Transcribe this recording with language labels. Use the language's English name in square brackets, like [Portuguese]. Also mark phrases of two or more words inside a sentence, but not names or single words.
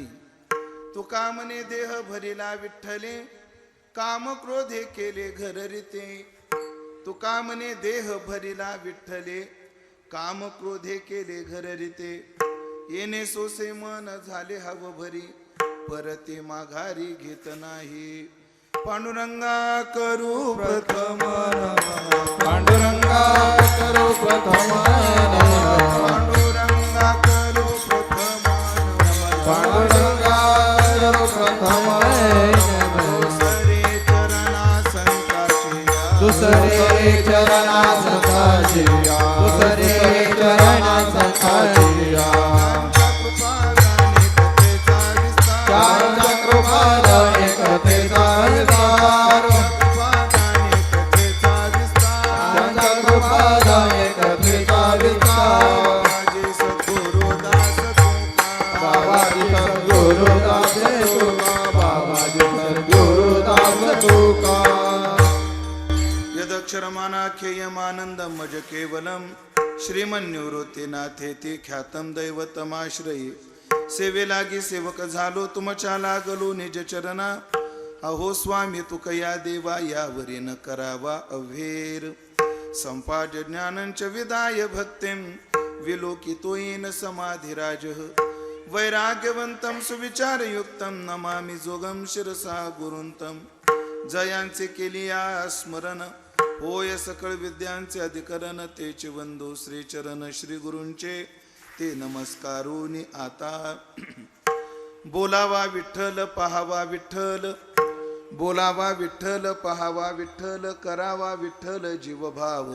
[Marathi] तुका म्हणे देह भरिला विठ्ठले, काम क्रोधे केले घर रीते. तुका म्हणे देह भरिला विठ्ठले, काम क्रोधे केले घर रीते. येणे सोसे मन झाले हव भरी, परते माघारी घेत नाही. पांडुरंगा करू प्रथम नमः, पांडुरंगा करो प्रथम नमः, पांडुरंगा करू प्रथम नमः, पांडुरंगा करो प्रथम नमः. दुसरे चरणा संताचे, दुसरे चरणा संताचे, दुसरे चरणा संताचे. त्यांच्या कृपादाने कथेचा विस्तार, कथेचा विस्तार, त्यांच्या कृपादाने कथेचा विस्तार. माझे सद्गुरुदास तुका, बाबाजी सद्गुरुदास तुका, बाबाजी सद्गुरुदास तुका. [Sanskrit] यदक्षरमानाख्ययमानंदम मज केवलम, श्रीमन्निवृत्तीनाथेति ख्यातम दैवतमाश्रये. [Marathi] सेवे लागी सेवक झालो तुमच्या लागलो निज चरणा. अहो स्वामी तुकया देवा यावरी न करावा अव्हेर. [Sanskrit] संपाज ज्ञानंच विदाय भक्तिं, विलोकितोयेन समाधिराज. वैराग्यवंतं सुविचारयुक्तं, नमामि जोगं शिरसा गुरुंतं. [Marathi] जयांचे केलिया स्मरण, होय सकळ विद्यांचे अधिकरण. तेचे वंदो श्रीचरण श्री गुरूंचे, ते नमस्कारोनी आता. बोलावा विठ्ठल, पहावा विठ्ठल, बोलावा विठ्ठल, पहावा विठ्ठल, करावा विठ्ठल जीवभाव.